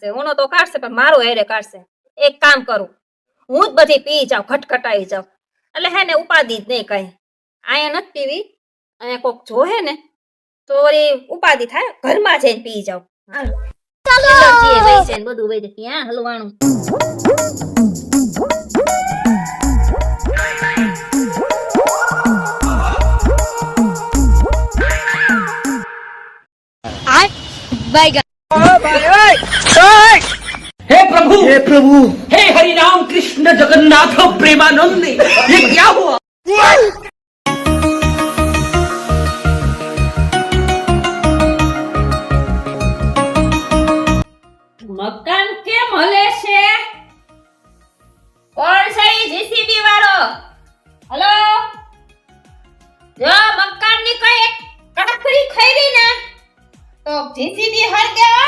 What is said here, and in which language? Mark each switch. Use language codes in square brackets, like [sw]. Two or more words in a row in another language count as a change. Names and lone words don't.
[gu] ઓનો તો કાઢશે પણ મારો હેરે કાઢશે. એક કામ કરું હું જ બધી પી જાઉં ખટખટાઈ જાઉં એટલે હે ને ઉપાધિ જ નહીં કઈ. અહીંયા નથી પીવી અહીંયા કોક જોહે ને તો વળી ઉપાધિ થાય ઘરમાં જઈને પી જાઉં. હાલો એલર્જી એ વહી જાય ને બધું વહી જાય ક્યાં હલવાનું. [hi] हे प्रभु हे हरि राम कृष्ण जगन्नाथ प्रेमानंद ये क्या हुआ [gu] મકાન કેમ હલે છે? કોણ છે ઈ જીસીબી વાળો? હલો જો મકાન ની કઈ કાકરી ખઈરી ને તો જીસીબી હરગે હો.